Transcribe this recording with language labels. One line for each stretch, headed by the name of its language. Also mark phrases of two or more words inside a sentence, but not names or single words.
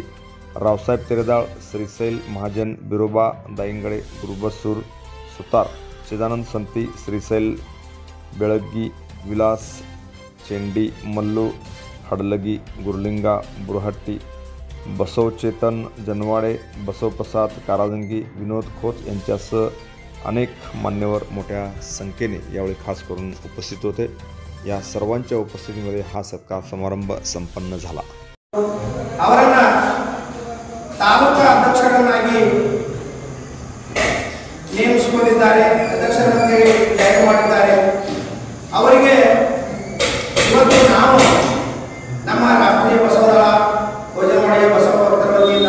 Marathi: रावसाहेब तेरेदाळ, श्रीशैल महाजन, बिरोबा दायंगडे, गुरुबसूर सुतार, चिदानंद संती, श्रीशैल बेळगी, विलास चेंडी, मल्लू हडलगी, गुरलिंगा बुरहट्टी, बसव चेतन जनवाडे, बसवप्रसाद काराजंगी, विनोद खोच यांच्यासह अनेक मान्यवर मोठ्या संख्येने यावेळी खास करून उपस्थित होते। या सर्वांच्या उपस्थितीमध्ये हा सत्कार समारंभ संपन्न झाला।
Kannada: ಅವರನ್ನ ತಾಲೂಕಾ ಅಧ್ಯಕ್ಷರನ್ನಾಗಿ ನೇಮಿಸಿಕೊಂಡಿದ್ದಾರೆ, ಅಧ್ಯಕ್ಷರನ್ನಾಗಿ ನೇಮಕ ಮಾಡಿದ್ದಾರೆ। ಅವರಿಗೆ ಇವತ್ತು ನಾವು ನಮ್ಮ ರಾಷ್ಟ್ರೀಯ ಬಸವದಳ ಭೋಜನವಾಡಿಯ ಬಸವ ಭಕ್ತರ ವತಿಯಿಂದ